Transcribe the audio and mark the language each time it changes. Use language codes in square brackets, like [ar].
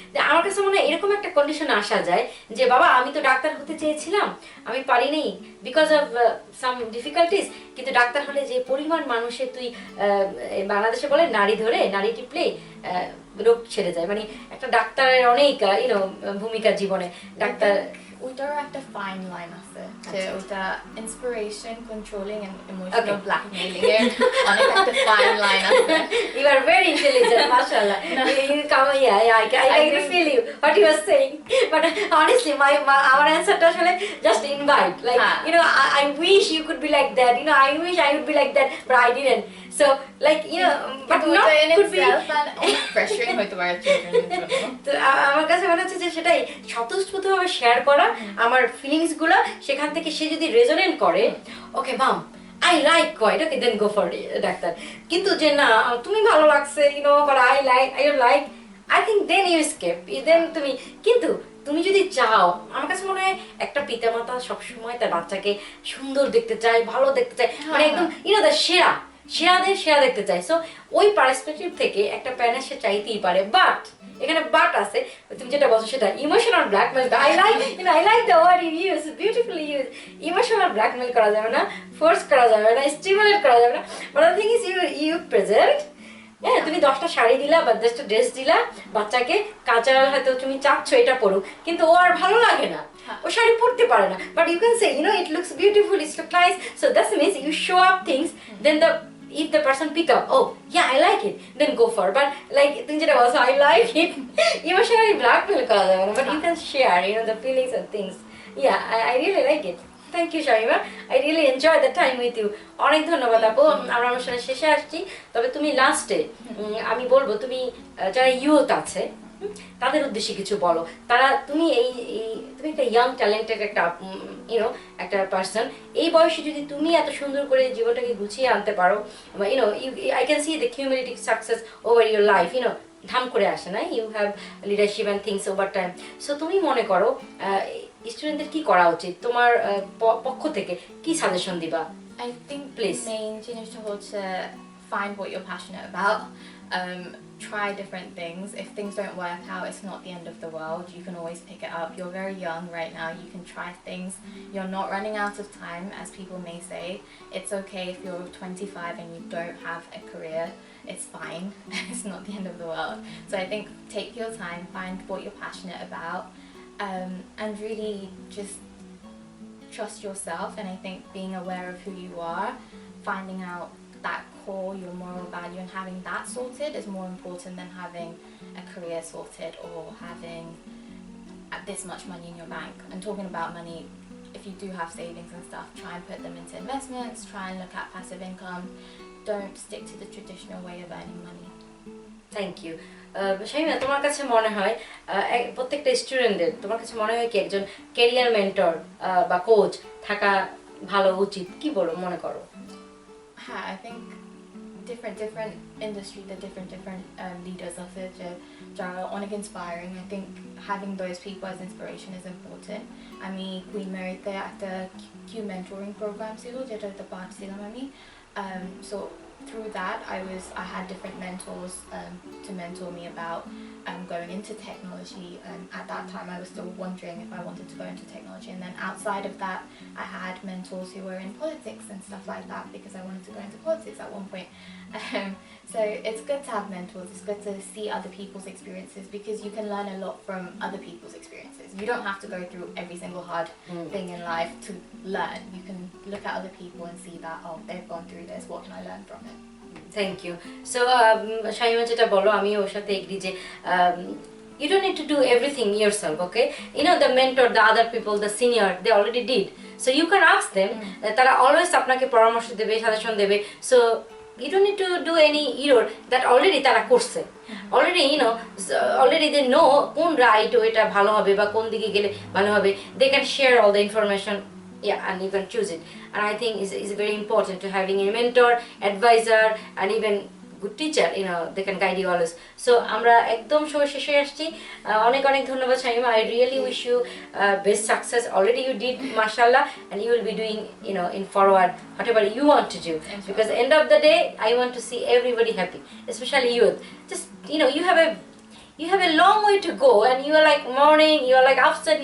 [bn] আমার কাছে মনে হয় এরকম একটা কন্ডিশনে আসা যায় যে বাবা আমি তো ডাক্তার হতে চেয়েছিলাম, আমি পারিনি [en] because of some difficulties, [bn] কিন্তু ডাক্তার হলে যে পরিমাণ মানুষের তুই বাংলাদেশে বলে নাড়ি ধরে নাড়ি টিপলে রোগ ছেড়ে যায়, মানে একটা ডাক্তারের অনেক ভূমিকা জীবনে। ডাক্তার ওইটারও একটা ফাইন লাইন আছে, যে ওটা [en] inspiration, controlling and emotional blackmailing [bn] এর অনেক একটা ফাইন লাইন আছে। [en] You are very intelligent, mashallah. You come, yeah, I can feel you what you are saying. But honestly, our answer to actually just invite. Like I wish you could be like that. I wish I would be like that, but I didn't. So like but not could be [bn] pressuring হয়তো পারে চিলড্রেনের জন্য। তো আমার কাছে মনে হচ্ছে যে সেটাই স্বতঃস্ফূর্তভাবে শেয়ার করা আমার ফিলিংস গুলো, সেখান থেকে সে যদি রেজোনেট করে, ওকে মাম [en] I like quite, okay then go for [bn] doctor. কিন্তু যে না তুমি ভালো লাগছে, [en] but I don't like, I think then you escape, then [bn] কিন্তু তুমি যদি চাও, আমার কাছে মনে হয় একটা পিতামাতা সবসময় তার বাচ্চাকে সুন্দর দেখতে চায়, ভালো দেখতে চায়, মানে একদম সেরা দেখতে চায়। সো ওই পার্সপেক্টিভ থেকে একটা প্যারেন্ট সে চাইতেই পারে, বাট এখানে বাট আছে, তুমি যেটা বলছো সেটা emotional blackmail. [en] I like the word you use, beautifully use. [bn] Emotional blackmail করা যাবে না, ফোর্স করা যাবে না, স্টিমুলেট করা যাবে না। [en] But the thing is you present. [bn] হ্যাঁ, তুমি 10টা শাড়ি দিলা বা 10টা ড্রেস দিলা বাচ্চাকে, কালচারাল হয়তো তুমি চাচ্ছ এটা পরুক, কিন্তু ও আর ভালো লাগে না, ও শাড়ি পরতে পারে না, [en] But you can say it looks beautiful, it looks nice, so that means you show up things, then if the person pick up, oh yeah I like it, then go for it. But like [bn] তুমি যেটা বলছো [en] I like it, emotionally blackmail [bn] করা যাবে না, [en] but you can share the feelings and things. Yeah, I really like it. Thank you Shamima, I really enjoy the time with you. [bn] অনেক ধন্যবাদ আপু। আমরা অনুষ্ঠানের শেষে আসছি, তবে তুমি লাস্টে আমি বলবো তুমি যারা ইউথ আছে তাদের উদ্দেশ্যে কিছু বলো। তুমি একটা ইয়াং ট্যালেন্টেড একটা পার্সন, এই বয়সে যদি তুমি এত সুন্দর করে জীবনটাকে গুছিয়ে আনতে পারো, [en] I can see the cumulative success over your life, [bn] ধাম করে আসে না, [en] you have leadership and things over time. [bn] So তুমি মনে করো স্টুডেন্টদের কি করা উচিত, তোমার পক্ষ থেকে কি সাজেশন দিবা? [en] I think please main [bn] জিনিসটা হচ্ছে [en] find what you're passionate about. try different things. If things don't work out, it's not the end of the world. You can always pick it up. You're very young right now. You can try things. You're not running out of time, as people may say. It's okay if you're 25 and you don't have a career. It's fine. It's not the end of the world. So I think take your time, find what you're passionate about, and really just trust yourself. And I think being aware of who you are, finding out that core, your moral value, and having that sorted is more important than having a career sorted or having this much money in your bank. And talking about money, if you do have savings and stuff, try and put them into investments, try and look at passive income. Don't stick to the traditional way of earning money. Thank you [bn] Shamima, তোমার কাছে মনে হয় প্রত্যেকটা স্টুডেন্টের তোমার কাছে মনে হয় কি একজন ক্যারিয়ার মেন্টর বা কোচ থাকা ভালো উচিত, কি বলো মনে করো? [en] I think different industry, the different leaders of it are onek inspiring. I think having those people as inspiration is important. [bn] আমি কুইন মেরিতে একটা Q mentoring program ছিল যেটাতে পার্ট ছিলাম আমি. [en] So through that I had different mentors to mentor me about going into technology. At that time I was still wondering if I wanted to go into technology, and then outside of that I had mentors who were in politics and stuff like that, because I wanted to go into politics at one point. So it's good to have mentors. It's good to see other people's experiences, because you can learn a lot from other people's experiences. You don't have to go through every single hard thing in life to learn. You can look at other people and see that, oh, they've gone through this, what can I learn from it? Thank you. [bn] So Shamima যেটা বলো আমি ওর সাথে agri যে [en] you don't need to do everything yourself, okay? You know, the mentor, the other people, the senior, they already did. So you can ask them, তারা always [bn] আপনাকে পরামর্শ দেবে, suggestion দেবে. [en] So you don't need to do any error that already [bn] তারা করছে. [en] Already, you know, already they know [bn] কোন right ওইটা ভালো হবে বা কোন দিকে গেলে ভালো হবে. [en] They can share all the information. Yeah, and you can choose it. And I think it's very important to having a mentor, advisor, and even good teacher, you know, they can guide you always. [bn] So আমরা একদম শেষে আসছি। অনেক অনেক ধন্যবাদ Shamima. [en] I really wish you best success. Already you did, mashallah, and you will be doing, you know, in forward whatever you want to do. Because end of the day, I want to see everybody happy, especially youth. Just, you know, you have a long way to go, and you are like morning, you are like upset.